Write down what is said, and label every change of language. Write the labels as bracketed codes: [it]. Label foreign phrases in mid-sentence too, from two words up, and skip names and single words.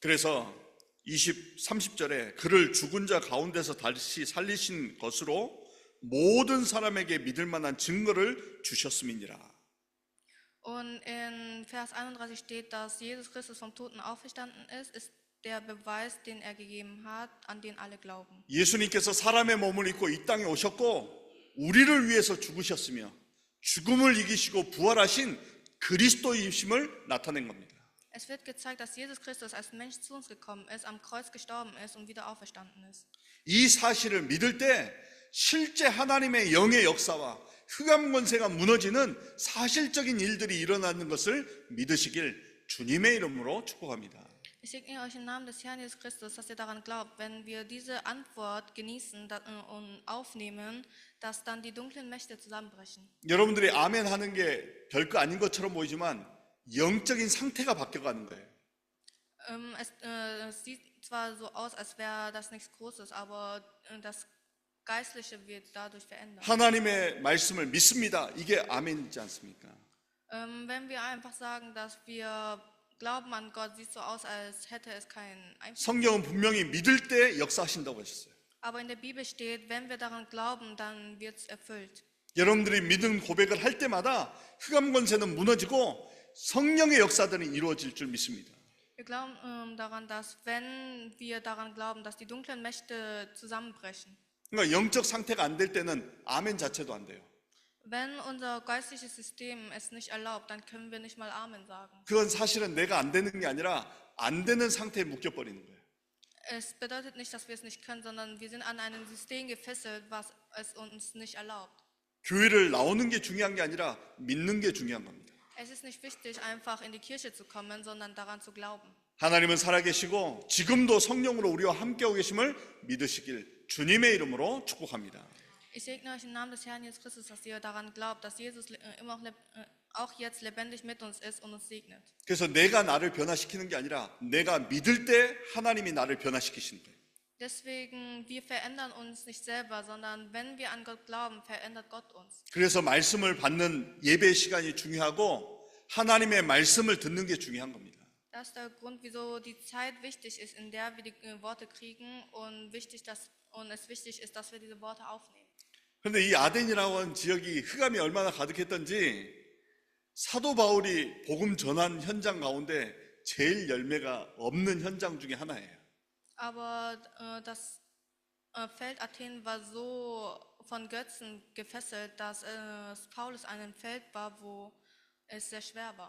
[ko] 그래서 30절에 그를 죽은 자 가운데서 다시 살리신 것으로 모든 사람에게 믿을 만한 증거를 주셨음이니라. [de] Und in Vers 31 steht, dass Jesus Christus vom Toten auferstanden ist der Beweis, den er gegeben hat, an den alle glauben. [ko] 예수님께서 사람의 몸을 입고 이 땅에 오셨고 우리를 위해서 죽으셨으며 죽음을 이기시고 부활하신 그리스도이심을 나타낸 겁니다. [de] Es wird gezeigt, dass Jesus Christus als Mensch zu uns gekommen ist, am Kreuz gestorben ist und wieder auferstanden ist. [ko] 이 사실을 믿을 때 실제 하나님의 영의 역사와 흑암 권세가 무너지는 사실적인 일들이 일어나는 것을 믿으시길 주님의 이름으로 축복합니다. [de] Ich segne euch im Namen des Herrn Jesus Christus, dass ihr daran glaubt, wenn wir diese Antwort genießen und aufnehmen, dass dann die dunklen Mächte zusammenbrechen. [ko] 여러분들이 아멘 하는 게 별거 아닌 것처럼 보이지만 영적인 상태가 바뀌어가는 거예요. [de] Es sieht zwar so aus, als wäre das nichts Großes, aber das Geistliche wird dadurch verändert. [ko] 하나님의 말씀을 믿습니다. 이게 아멘이지 않습니까? [de] Wenn wir einfach sagen, dass wir glauben an Gott, sieht so aus, als hätte es keinen Einfluss. [ko] 성경은 분명히 믿을 때 역사하신다고 하셨어요. [de] Aber in der Bibel steht, wenn wir daran glauben, dann wird es erfüllt. [ko] 여러분들이 믿음 고백을 할 때마다 흑암 권세는 무너지고 성령의 역사들은 이루어질 줄 믿습니다. [de] Wir glauben daran, dass wenn wir daran glauben, dass die dunklen Mächte zusammenbrechen. [ko] 그러니까 영적 상태가 안 될 때는 아멘 자체도 안 돼요. [de] Wenn unser geistliches System es nicht erlaubt, dann können wir nicht mal Amen sagen. [ko] 그건 사실은 내가 안 되는 게 아니라 안 되는 상태에 묶여버리는 거예요. [de] Es bedeutet nicht, dass wir es nicht können, sondern wir sind an ein System gefesselt, was es uns nicht erlaubt. [ko] 교회를 나오는 게 중요한 게 아니라 믿는 게 중요한 겁니다. [de] Es ist nicht wichtig, einfach in die Kirche zu kommen, sondern daran zu glauben. [ko] 하나님은 살아계시고 지금도 성령으로 우리와 함께하고 계심을 믿으시길 주님의 이름으로 축복합니다. [de] Ich segne euch im Namen des Herrn Jesus Christus, dass ihr daran glaubt, dass Jesus immer auch jetzt lebendig mit uns ist und uns segnet. [ko] 그래서 내가 나를 변화시키는 게 아니라 내가 믿을 때 하나님이 나를 변화시키시는 거예요. [de] Deswegen, wir verändern uns nicht selber, sondern wenn wir an Gott glauben, verändert Gott uns. [ko] 그래서 말씀을 받는 예배 시간이 중요하고 하나님의 말씀을 듣는 게 중요한 겁니다. [de] Das ist der Grund, wieso die Zeit wichtig ist, in der wir die Worte kriegen und es wichtig ist, dass wir diese Worte aufnehmen. [ko] 그런데 이 아덴이라고 하는 지역이 흑암이 얼마나 가득했던지 사도 바울이 복음 전한 현장 가운데 제일 열매가 없는 현장 중에 하나예요. [de] Aber das Feld Athen war so von Götzen gefesselt, dass Paulus an einem Feld war, wo es sehr schwer war.